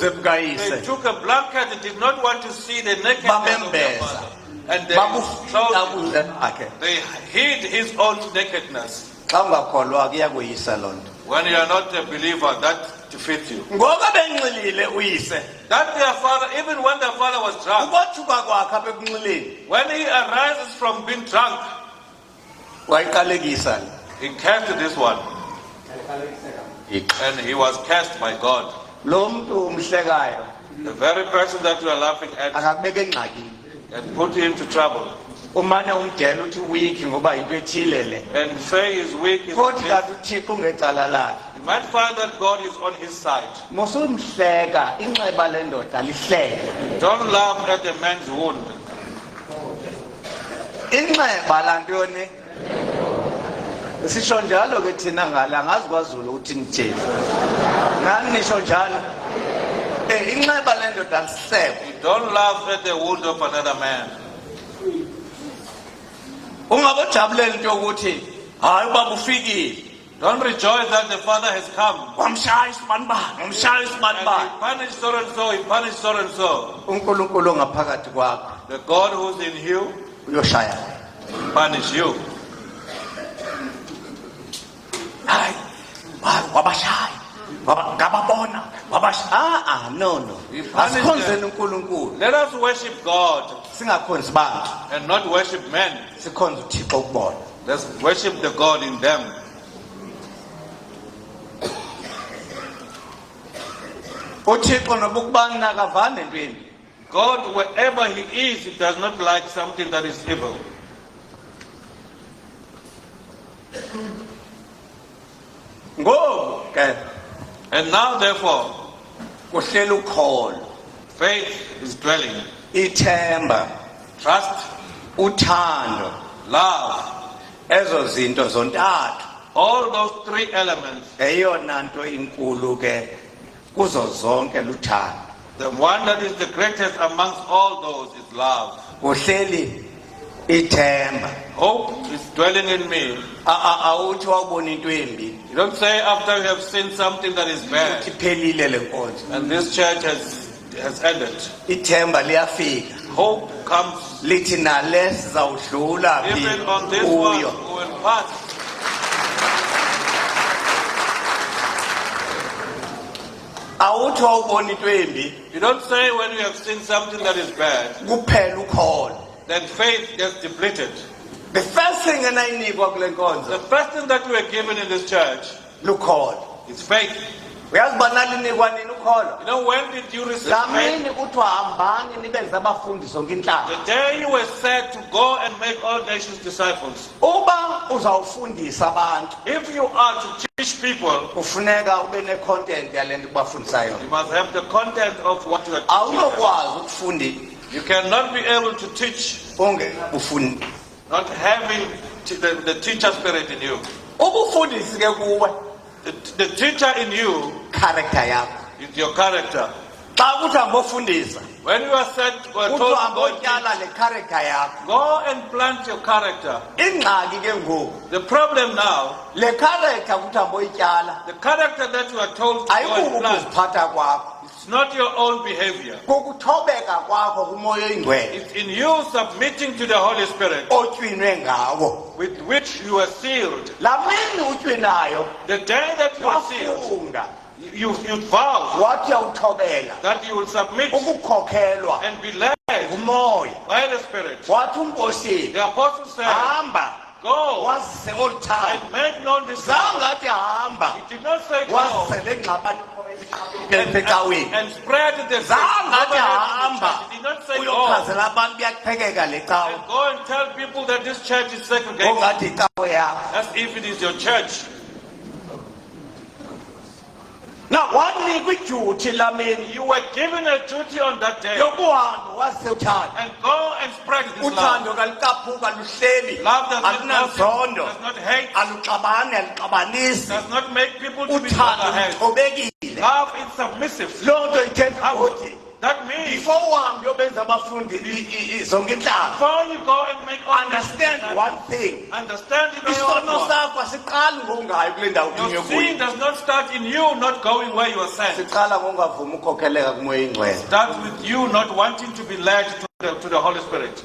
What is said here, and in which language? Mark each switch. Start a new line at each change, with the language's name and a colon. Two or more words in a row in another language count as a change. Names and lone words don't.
English: they
Xhosa: bukayise.
English: took a blanket and did not want to see the nakedness of their
Xhosa: Babembeza.
English: father. And they
Xhosa: Babufika
English: clothed him.
Xhosa: ubuze bakhe.
English: They hid his own nakedness.
Xhosa: Xa ungakholwa kuyakuyisa loo nto.
English: When you are not a believer, that defeats you.
Xhosa: Ngoba benxilile uyise.
English: That their father, even when their father was drunk,
Xhosa: Ukothuka kwakhe apha ekunxileni.
English: when he arises from being drunk,
Xhosa: Wayiqalekisa.
English: he cast this one. And he was cast by God.
Xhosa: Lo muntu umhlekayo
English: The very person that you are laughing at
Xhosa: akakubeka engxakini.
English: and put you into trouble.
Xhosa: Umane umdela uthi weak ngoba yinto ethile le.
English: And say he's weak.
Xhosa: Kodwa kathi uThixo ungecala lakhe.
English: might find that God is on his side.
Xhosa: Musumhleka inxeba lendoda lihleke.
English: Don't laugh at a man's wound.
Xhosa: Inxeba lantoni? Sisho njalo ke thina ngala ngazi kwaZulu uthi nje. Ngani nisho njalo? Inxeba lendoda lihleke.
English: Don't laugh at the wound of another man.
Xhosa: Ungabojabuleli into ukuthi hayi baba ufikile.
English: Don't rejoice that the Father has come.
Xhosa: Wamshaya isibanibani, wamshaya
English: And
Xhosa: isibanibani.
English: he punished so and so, he punished so and so.
Xhosa: uNkulunkulu ngaphakathi kwakho
English: The God who's in you
Xhosa: uyoshaya.
English: will punish you.
Xhosa: Hayi, wabashaya. Ngababona, wabashaya.
English: No. He punished
Xhosa: Asikhonzeni
English: them.
Xhosa: uNkulunkulu.
English: Let us worship God
Xhosa: Singakhonzi bantu,
English: and not worship men.
Xhosa: sikhonze uThixo ukubona.
English: Let's worship the God in them.
Xhosa: uThixo nobukubani nakavani nentweni.
English: God, wherever he is, he does not like something that is evil.
Xhosa: Ngoku ke
English: And now, therefore,
Xhosa: kuhlela ukholo,
English: faith is dwelling.
Xhosa: ithemba,
English: Trust,
Xhosa: uthando,
English: love,
Xhosa: ezo zinto zontathu.
English: all those three elements.
Xhosa: Eyona nto inkulu ke kuzo zonke luthando.
English: The one that is the greatest amongst all those is love.
Xhosa: Kuhleli ithemba.
English: Hope is dwelling in me.
Xhosa: Awuthi wawubona into embi
English: You don't say after you have seen something that is bad
Xhosa: uthi phelile le nkonzo.
English: and this church has ended.
Xhosa: Ithemba liyafika.
English: Hope comes
Xhosa: Lithi nale sizawudlula
English: even on this one
Xhosa: kuyo.
English: who will pass.
Xhosa: Awuthi wawubona into embi
English: You don't say when you have seen something that is bad,
Xhosa: kuphela ukholo.
English: then faith gets depleted. The first thing
Xhosa: enayinikwa kule nkonzo
English: The first thing that we are given in this church
Xhosa: lukholo.
English: is faith.
Xhosa: Uyazi uba nalinikwa nini ukholo?
English: You know, when did you receive
Xhosa: Laa
English: faith?
Xhosa: mini kuthiwa hambani nibenze abafundi zonke intlanga.
English: The day you were said to go and make all nations disciples.
Xhosa: Uba uzawufundisa abantu
English: If you are to teach people,
Xhosa: kufuneka ube ne-content yale nto kubafundisayo.
English: you must have the content of what you are teaching.
Xhosa: Awunokwazi ukufunda
English: You cannot be able to teach
Xhosa: ungekufundi.
English: not having the teacher spirit in you.
Xhosa: Ubufundisi ke kuwe
English: The teacher in you
Xhosa: character yakho.
English: is your character.
Xhosa: Xa kuthi hambofundisa
English: When you are said or
Xhosa: kuthi
English: told to go,
Xhosa: hambotyala le character yakho.
English: go and plant your character.
Xhosa: Ingxaki ke ngoku
English: The problem now,
Xhosa: le character kuthi hamboyityala
English: the character that you are told to go
Xhosa: ayikuko
English: and plant,
Xhosa: ukuziphatha kwakho.
English: it's not your own behavior.
Xhosa: Kukuthobeka kwakho kumoya oyingcwele
English: It's in you submitting to the Holy Spirit
Xhosa: otywinwe ngawo.
English: with which you are sealed.
Xhosa: Laa mini utywinayo
English: The day that you are sealed,
Xhosa: wafunga
English: you vow
Xhosa: wathi uyawuthobela
English: that you will submit
Xhosa: ukukhokhelwa
English: and be led
Xhosa: ngumoya.
English: by the Spirit.
Xhosa: Wathi unkosini
English: The apostle said,
Xhosa: hamba
English: go
Xhosa: wazise olu thando.
English: and make known this.
Xhosa: Zange athi hamba
English: He did not say go
Xhosa: wazise ngxabani ecaweni.
English: and spread the
Xhosa: Zange athi hamba
English: He did not say go
Xhosa: uyochazela abantu kuyaqhekeka le cawe.
English: and go and tell people that this church is segregated
Xhosa: Ongathi icawe yakho.
English: as if it is your church.
Xhosa: Na wanikwa idyuthi laa mini
English: You were given a duty on that day
Xhosa: yokuhamba wazise uthando.
English: and go and spread this love.
Xhosa: Uthando kalukaphuka luhleli.
English: Love does not
Xhosa: Alunanzondo.
English: does not hate,
Xhosa: Aluxabani aluxabanisi.
English: does not make people to be
Xhosa: Uthando
English: loggerheads.
Xhosa: luthobekile.
English: Love is submissive.
Xhosa: Loo nto ithetha ukuthi
English: That means
Xhosa: before uhambe uyobenza abafundi zonke intlanga,
English: before you go and make all understand one thing. understand in your
Xhosa: Isono
English: own heart.
Xhosa: sakho asiqali ngongayi kule ndawo
English: Your
Xhosa: udinywe
English: sin
Xhosa: kuyo.
English: does not start in you not going where you are sent.
Xhosa: Siqala ngongavumi ukhokheleka kumoya oyingcwele.
English: Start with you not wanting to be led to the Holy Spirit.